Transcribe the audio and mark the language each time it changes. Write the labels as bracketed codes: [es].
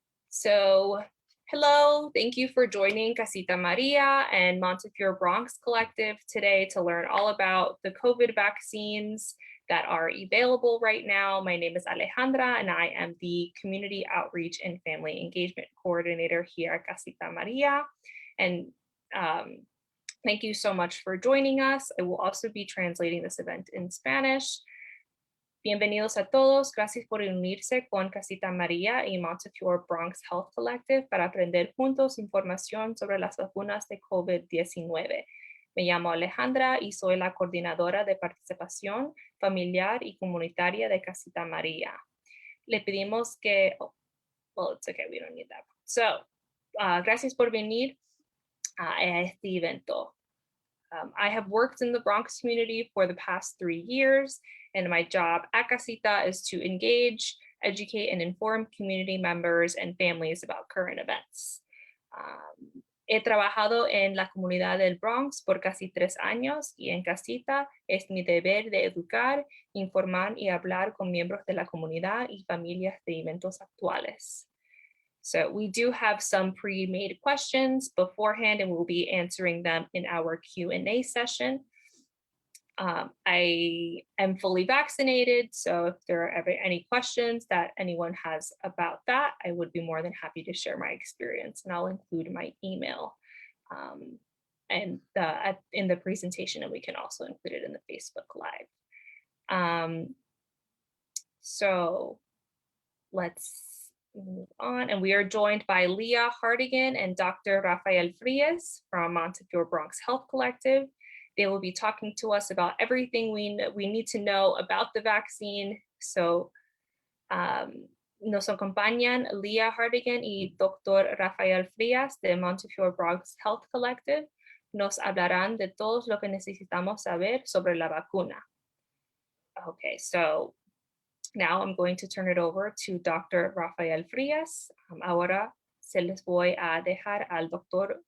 [en] So, hello, thank you for joining Casita Maria and Montefiore Bronx Collective today to learn all about the COVID vaccines that are available right now. My name is Alejandra and I am the Community Outreach and Family Engagement Coordinator here at Casita Maria. And thank you so much for joining us. I will also be translating this event in Spanish. [es] Bienvenidos a todos, gracias por unirse con Casita María y Montefiore Bronx Health Collective para aprender juntos información sobre las vacunas de COVID-19. Me llamo Alejandra y soy la coordinadora de participación familiar y comunitaria de Casita María. Le pedimos que, [en] well, it's okay, we don't need that. So, [es] gracias por venir a este evento. [en] I have worked in the Bronx community for the past 3 years, and my job at Casita is to engage, educate, and inform community members and families about current events. [es] He trabajado en la comunidad del Bronx por casi 3 años y en Casita es mi deber de educar, informar y hablar con miembros de la comunidad y familias de eventos actuales. [en] So we do have some pre-made questions beforehand, and we'll be answering them in our Q&A session. I am fully vaccinated, so if there are ever any questions that anyone has about that, I would be more than happy to share my experience, and I'll include my email in the presentation, and we can also include it in the Facebook Live. So let's move on, and we are joined by Leah Hardigan and Dr. Rafael Frias from Montefiore Bronx Health Collective. They will be talking to us about everything we need to know about the vaccine. [es] So nos acompañan Leah Hardigan y Dr. Rafael Frias de Montefiore Bronx Health Collective. Nos hablarán de todo lo que necesitamos saber sobre la vacuna. [en] Okay, so now I'm going to turn it over to Dr. Rafael Frias. [es] Ahora se les voy a dejar al Dr.